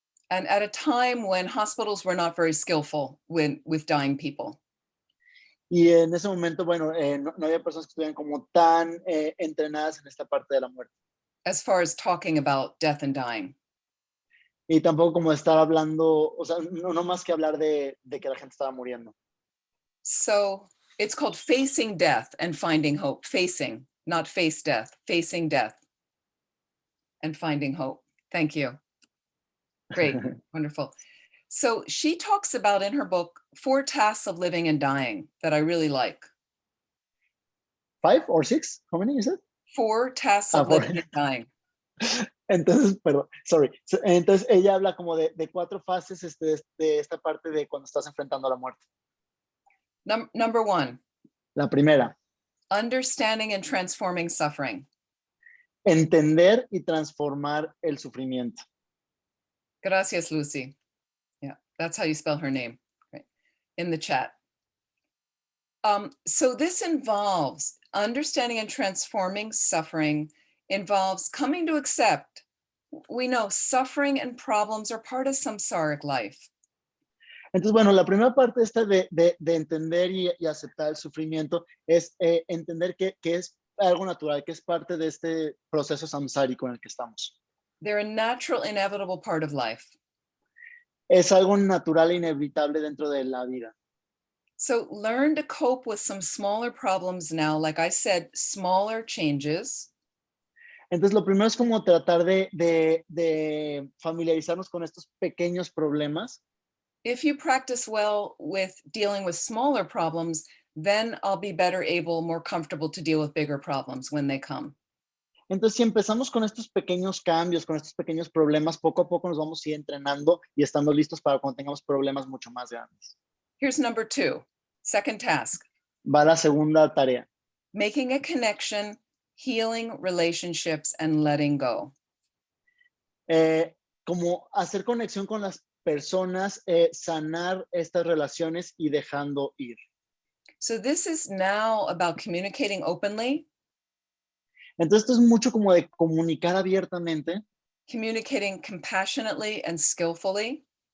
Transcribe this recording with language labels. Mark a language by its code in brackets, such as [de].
[en] And at a time when hospitals were not very skillful with dying people. [es] Y en ese momento, bueno, no había personas que estuvieran como tan entrenadas en esta parte de la muerte. [en] As far as talking about death and dying. [es] Y tampoco como estar hablando, o sea, no más que hablar de que la gente estaba muriendo. [en] So it's called Facing Death and Finding Hope. Facing, not face death. Facing death and finding hope. Thank you. Great, wonderful. So she talks about in her book 4 tasks of living and dying that I really like. 5 or 6? How many you said? 4 tasks of living and dying. [es] Entonces, perdón, sorry. Entonces ella habla como de 4 fases de esta parte de cuando estás enfrentando a la muerte. [en] Number 1. [es] La primera. [en] Understanding and transforming suffering. [es] Entender y transformar el sufrimiento. Gracias, Lucy. [en] Yeah, that's how you spell her name, right? In the chat. So this involves understanding and transforming suffering, involves coming to accept. We know suffering and problems are part of samsaric life. [es] Entonces, bueno, la primera parte esta de entender y aceptar el sufrimiento es entender que es algo natural, que es parte de este proceso samsárico en el que estamos. [en] They're a natural, inevitable part of life. [es] Es algo natural e inevitable dentro de la vida. [en] So learn to cope with some smaller problems now. Like I said, smaller changes. [es] Entonces, lo primero es como tratar de familiarizarnos con estos pequeños problemas. [en] If you practice well with dealing with smaller problems, then I'll be better able, more comfortable to deal with bigger problems when they come. [es] Entonces, si empezamos con estos pequeños cambios, con estos pequeños problemas, poco a poco nos vamos a ir entrenando y estando listos para cuando tengamos problemas mucho más grandes. [en] Here's number 2, second task. [es] Va la segunda tarea. [en] Making a connection, healing relationships, and letting go. [es] Como hacer conexión con las personas, sanar estas relaciones y dejando ir. [en] So this is now about communicating openly. [es] Entonces esto es mucho como de comunicar abiertamente. [en] Communicating compassionately and skillfully.